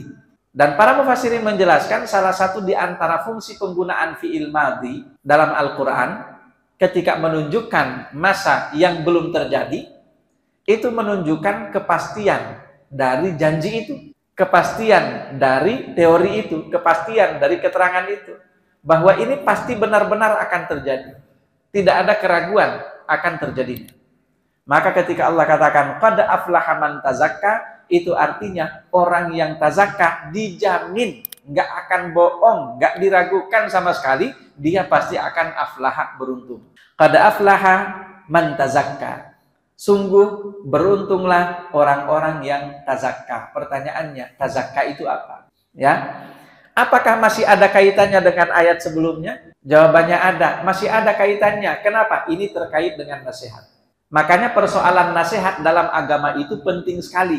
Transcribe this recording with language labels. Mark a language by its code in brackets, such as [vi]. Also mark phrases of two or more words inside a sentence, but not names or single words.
[id] Dan para mufassirin menjelaskan salah satu di antara fungsi penggunaan [ar] فعل ماضي [id] dalam Al-Quran ketika menunjukkan masa yang belum terjadi, itu menunjukkan kepastian dari janji itu, kepastian dari teori itu, kepastian dari keterangan itu, bahwa ini pasti benar-benar akan terjadi. Tidak ada keraguan akan terjadi. Maka ketika Allah katakan [ar] قد أفلح من تزكى, [id] itu artinya orang yang tazakka dijamin nggak akan bohong, nggak diragukan sama sekali, dia pasti akan aflaha, beruntung. [ar] قد أفلح من تزكى. [id] Sungguh beruntunglah orang-orang yang tazakka. Pertanyaannya, tazakka itu apa? Ya. Apakah masih ada kaitannya dengan ayat sebelumnya? Jawabannya ada, masih ada kaitannya. Kenapa? Ini terkait dengan nasihat. Makanya persoalan nasihat dalam agama itu penting sekali.